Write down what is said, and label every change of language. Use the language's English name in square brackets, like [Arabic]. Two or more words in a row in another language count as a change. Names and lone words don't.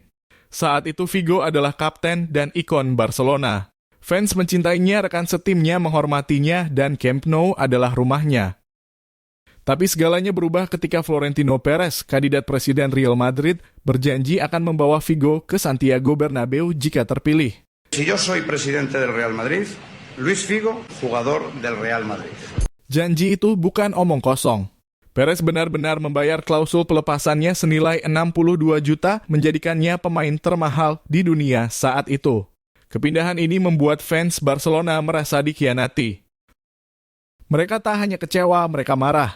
[Indonesian] Saat itu Figo adalah kapten dan ikon Barcelona. Fans mencintainya, rekan setimnya menghormatinya, dan Camp Nou adalah rumahnya. Tapi segalanya berubah ketika Florentino Perez, kandidat presiden Real Madrid, berjanji akan membawa Figo ke Santiago Bernabéu jika terpilih. [Spanish] Si yo soy presidente del Real Madrid, Luis Figo, jugador del Real Madrid. [Indonesian] Janji itu bukan omong kosong. Perez benar-benar membayar klausul pelepasannya senilai 62 juta, menjadikannya pemain termahal di dunia saat itu. Kepindahan ini membuat fans Barcelona merasa dikhianati. Mereka tak hanya kecewa, mereka marah.